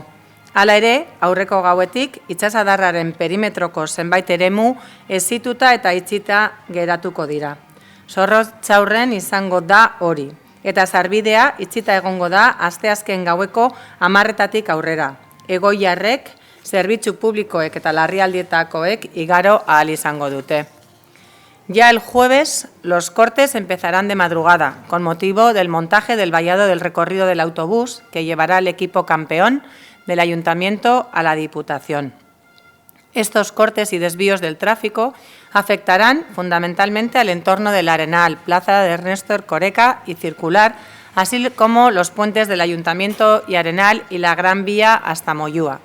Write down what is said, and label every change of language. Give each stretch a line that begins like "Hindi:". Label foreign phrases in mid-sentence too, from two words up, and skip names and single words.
Basque: Hala ere, aurreko gauetik itsasadarraren perimetroko zenbait eremu hezituta eta itxita geratuko dira. Zorrotzaurren izango da hori, eta sarbidea itxita egongo da asteazken gaueko 10 aurrera. Egoiarrek, zerbitzu publikoek eta larrialdietakoek igaro ahal izango dute.
Spanish: Ya el jueves, los cortes empezarán de madrugada, con motivo del montaje del vallado del recorrido del autobús que llevará el equipo campeón del Ayuntamiento a la Diputación. Estos cortes y desvíos del tráfico afectarán fundamentalmente al entorno del Arenal, Plaza de Ernesto Erkoreka y Circular, así como los puentes del Ayuntamiento y Arenal y la Gran Vía hasta Moyúa.